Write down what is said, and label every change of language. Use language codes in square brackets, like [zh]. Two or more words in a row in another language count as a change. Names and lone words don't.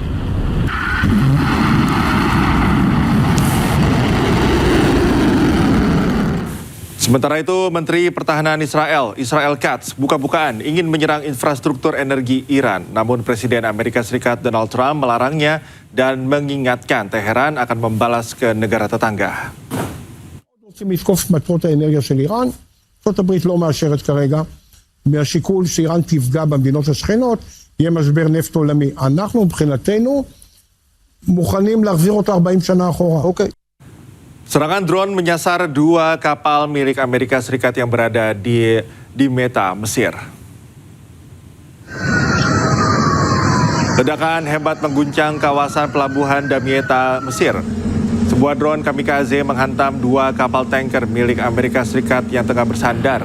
[id] Sementara itu, Menteri Pertahanan Israel Katz, buka-bukaan ingin menyerang infrastruktur energi Iran. Namun Presiden Amerika Serikat Donald Trump melarangnya dan mengingatkan Teheran akan membalas ke negara tetangga. [he] לתקוף מטרות האנרגיה של איראן. ארצות הברית לא מאשרת כרגע, מהשיקול שאיראן תפגע במדינות השכנות, יהיה משבר נפט עולמי. אנחנו מבחינתנו מוכנים להחזיר אותו 40 שנה אחורה. אוקיי. [id] Serangan drone menyasar 2 kapal milik Amerika Serikat yang berada di Meta, Mesir. Ledakan hebat mengguncang kawasan pelabuhan Damietta, Mesir. Sebuah drone kamikaze menghantam 2 kapal tanker milik Amerika Serikat yang tengah bersandar.